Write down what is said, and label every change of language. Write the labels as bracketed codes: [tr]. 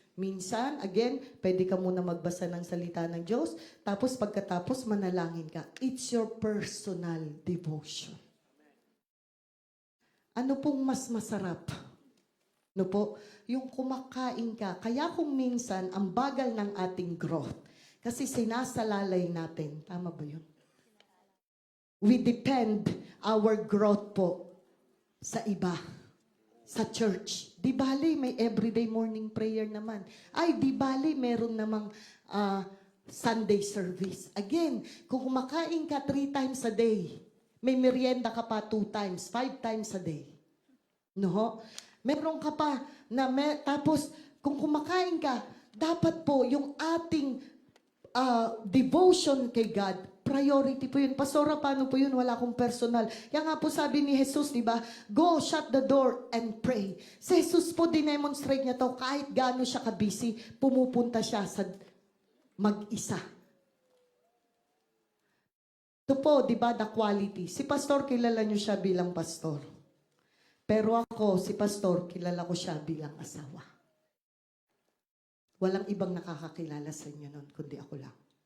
[tl] Minsan, again, pwede ka muna magbasa ng salita ng Diyos, tapos pagkatapos manalangin ka. [en] It's your personal devotion. [tl] Ano pong mas masarap? No po? Yung kumakain ka. Kaya kung minsan, ang bagal ng ating growth, kasi sinasalalay natin. Tama ba yun? [en] We depend our growth po [tl] sa iba, [en] sa church. [tl] Di bali, may everyday morning prayer naman. Ay, di bali, meron namang Sunday service. Again, kung kumakain ka 3 times a day, may merienda ka pa 2 times, 5 times a day. No? Meron ka pa na tapos kung kumakain ka, dapat po yung ating devotion kay God, priority po yun. Pastora, paano po yun? Wala akong personal. Kaya nga po sabi ni Jesus, di ba? [en] Go, shut the door, and pray. [tl] Si Jesus po, dinemonstrate niya to, kahit gaano siya ka-busy, pumupunta siya sa mag-isa. Ito po, di ba, the quality. Si Pastor, kilala niyo siya bilang pastor. Pero ako, si Pastor, kilala ko siya bilang asawa. Walang ibang nakakakilala sa inyo nun, kundi ako lang.